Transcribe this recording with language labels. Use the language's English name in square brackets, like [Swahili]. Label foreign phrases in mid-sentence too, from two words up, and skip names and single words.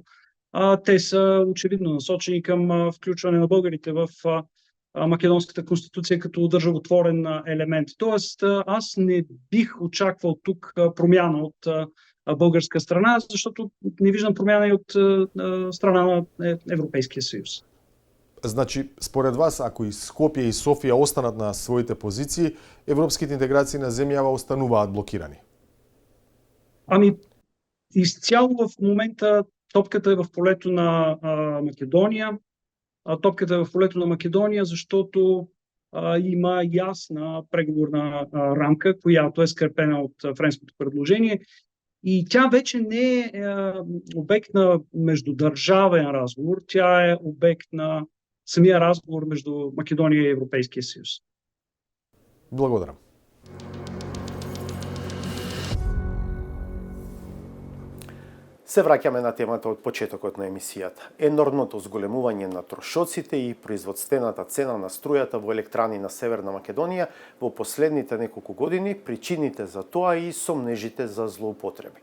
[Bulgarian] Те са очевидно насочени към включване на българите в Македонската конституция като държавотворен елемент. Тоест, аз не бих очаквал тук промяна от българска страна, защото не виждам промяна и от страна на Европейския съюз. [Macedonian] Значи, според вас, ако и Скопје и Софија останат на своите позиции, европските интеграции на земјава остануваат блокирани? [Bulgarian] Ами, изцяло в момента топката е в полето на Македония. Топката е в полето на Македония, защото има ясна преговорна рамка, която е скрепена от френското предложение. И тя вече не е обект на междудържавен разговор, тя е обект на самия разговор между Македония и Европейския съюз. [Macedonian] Благодарам. Се враќаме на темата од почетокот на емисијата. Енормното зголемување на трошоците и производствената цена на струјата во електрани на Северна Македонија во последните неколку години, причините за тоа и сомнежите за злоупотреби.